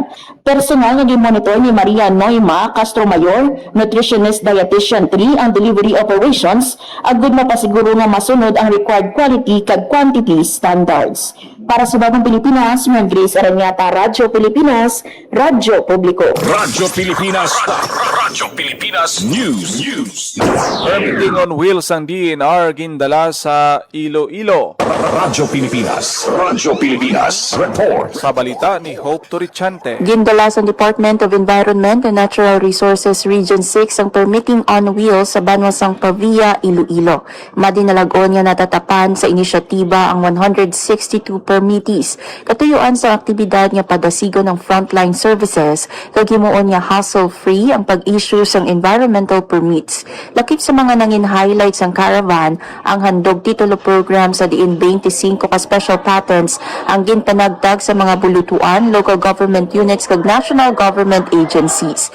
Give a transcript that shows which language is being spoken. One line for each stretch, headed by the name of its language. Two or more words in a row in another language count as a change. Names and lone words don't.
Hiligaynon: Personal nga gimonitor ni Maria Noima Castro Mayor,
English: nutritionist dietitian
Hiligaynon: 3 ang
English: delivery operations
Hiligaynon: agud mapasiguro nga masunod ang
English: required quality
Hiligaynon: kag
English: quantity standards.
Hiligaynon: Para sa Bagong Pilipinas, Marian Grace Erenieta, Radyo Pilipinas, Radyo Publiko. Radyo Pilipinas. Radyo Pilipinas News.
English: Permitting on wheels
Hiligaynon: ang DNR gindala sa Iloilo. Radyo Pilipinas Report. Sa balita ni Hope Torrichante. Gindala sa Department of Environment and Natural Resources Region 6 ang
English: permitting on wheels
Hiligaynon: sa Banwasang Pavia, Iloilo. Madinalagon nga natatapan sa inisyatiba ang 162 permittees. Katuyuan sa aktibidad nga padasigo ng
English: frontline services,
Hiligaynon: kagimuon nga hassle-free ang pag-issue sang
English: environmental permits.
Hiligaynon: Lakip sa mga nangin highlights ang caravan, ang handog titulo program sa diin 25 ka
English: special patents
Hiligaynon: ang ginpanagtag sa mga bulutuan,
English: local government units
Hiligaynon: kag
English: national government agencies.